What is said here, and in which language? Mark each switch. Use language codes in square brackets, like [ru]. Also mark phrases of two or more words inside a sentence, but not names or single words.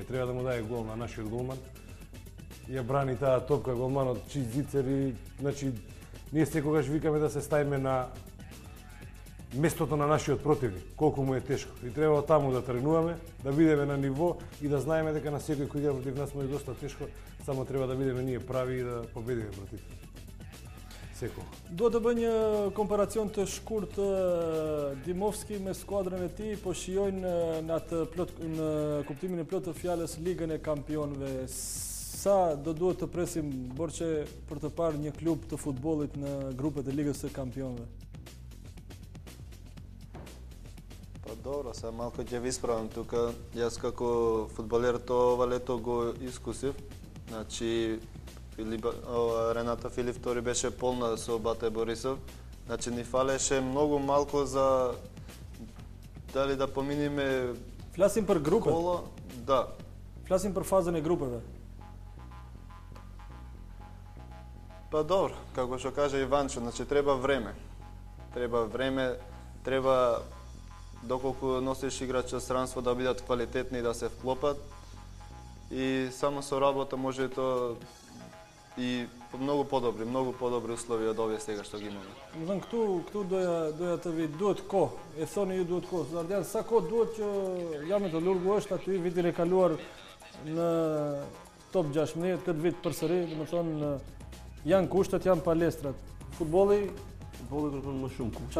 [mk] Треба да му даде гол на нашиот голман. Ја брани таа топка голманот Чизицер и значи ние секогаш викаме да се ставиме на местото на нашиот противник, колку му е тешко. И треба таму да тренуваме, да бидеме на ниво и да знаеме дека на секој кој игра против нас му е доста тешко, само треба да бидеме ние прави и да победиме против секој. [sq] Do të bëj një komparacion të shkurt Dimovski me skuadrën e tij, po shijojnë në kuptimin e plot të fjalës Ligën e Kampionëve. Sa do duhet të presim Borçe për të parë një klub të futbollit në grupet e Ligës së Kampionëve? [mk] Па добро, сега малку ќе ви исправам тука. Јас како фудбалер ова лето го искусив. Значи Рената Филип втори беше полна со Бате Борисов. Значи ни фалеше многу малку за дали да поминиме. [sq] Flasim për grupet. [mk] Да. [sq] Flasim për fazën e grupeve. [mk] Па добро, како што кажа Иванчо, значи треба време. Треба доколку носиш играчи странство да бидат квалитетни и да се вклопат. И само со работа може тоа и многу подобри услови од овие сега што ги имаме. [sq] Domethënë këtu doja të vi, duhet kohë. E thoni ju duhet kohë. Zardian, sa kohë duhet që Jami të Lurgu është aty vitin e kaluar në top 16 këtë vit përsëri, domethënë janë kushtet, janë palestrat. Futbolli kërkon më shumë kushte.